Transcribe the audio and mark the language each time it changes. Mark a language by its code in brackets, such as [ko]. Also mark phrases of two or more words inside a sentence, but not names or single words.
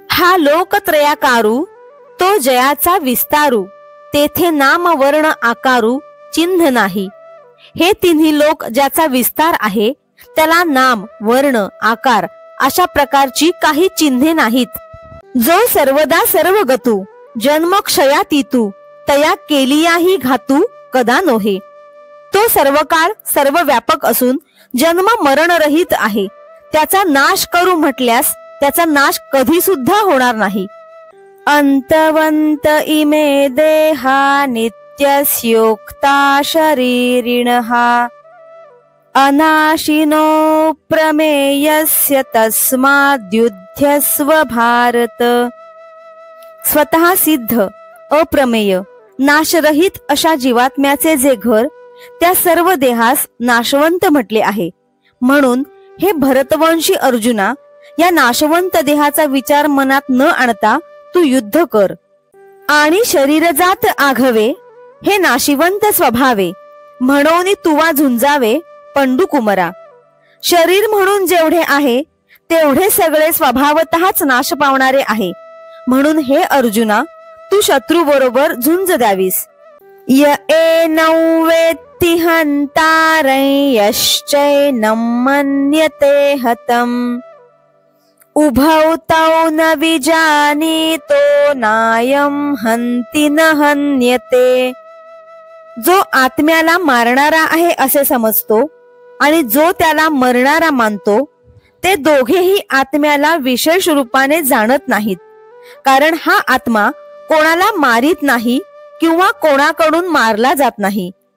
[mr] हा लोकत्रयाकारू तो जयाचा विस्तारू, तेथे नाम वर्ण आकारू चिन्ह नाही। हे तिन्ही लोक ज्याचा विस्तार आहे त्याला नाम वर्ण आकार अशा प्रकारची काही चिन्हे नाहीत। जो सर्वदा सर्वगतू जन्म क्षयातीतू तया केलियाही घातू कदा नोहे। तो सर्वकाळ सर्व व्यापक असून जन्म मरण रहित आहे। त्याचा नाश करू म्हटल्यास त्याचा नाश कधी सुद्धा होणार नाही। [sa] अंतवंत इमे देहा नित्यस्योक्ता शरीरिणः अनाशिनो प्रमेयस्य तस्माद्युध्यस्व भारत। [mr] स्वतः सिद्ध अप्रमेय नाशरहित अशा जीवात्म्याचे जे घर त्या सर्व देहास नाशवंत म्हटले आहे, म्हणून हे भरतवंशी अर्जुना, या नाशवंत देहाचा विचार मनात न आणता तू युद्ध कर। आणि शरीरजात आघवे हे नाशिवंत स्वभावे म्हणून तुवा झुंजावे पंडुकुमरा। शरीर म्हणून जेवढे आहे तेवढे सगळे स्वभावतःच नाश पावणारे आहे, म्हणून हे अर्जुना तू शत्रू बरोबर झुंज द्यावीस। [sa] य एनौ वेत्ति हन्तारं यश्चैनं मन्यते हतम् उभौ तौ न विजानीतो नायं हन्ति न हन्यते। [mr] जो आत्म्याला मारणारा आहे असे समजतो आणि जो त्याला मरणारा मानतो, ते दोघेही आत्म्याला विशेष रूपाने जाणत नाहीत, कारण हा आत्मा कोणाला मारित नाही किंवा कोणाकडून मारला जात नाही।